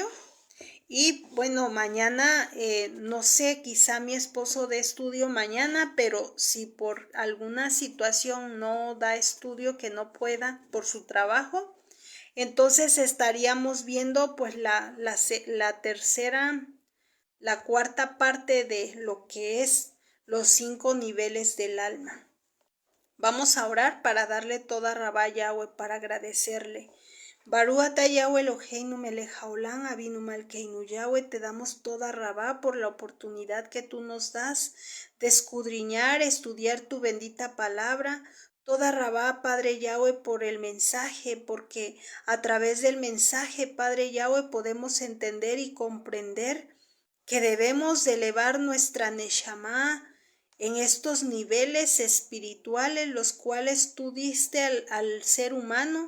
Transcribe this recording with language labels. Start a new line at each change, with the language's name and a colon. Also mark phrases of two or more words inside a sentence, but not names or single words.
Spanish: Y bueno, mañana, no sé, quizá mi esposo dé estudio mañana, pero si por alguna situación no da estudio, que no pueda por su trabajo, entonces estaríamos viendo pues la tercera, la cuarta parte de lo que es los 5 niveles del alma. Vamos a orar para darle
Hebrew: תודה רבה
Spanish: Yahweh, para agradecerle.
Hebrew: ברוך אתה יהוה אלוהינו מלך העולם אבינו מלכנו.
Spanish: Yahweh, te damos
Hebrew: תודה רבה
Spanish: por la oportunidad que tú nos das de escudriñar, estudiar tu bendita palabra.
Hebrew: תודה רבה,
Spanish: Padre Yahweh, por el mensaje, porque a través del mensaje, Padre Yahweh, podemos entender y comprender que debemos de elevar nuestra Neshama en estos niveles espirituales, los cuales tú diste al ser humano.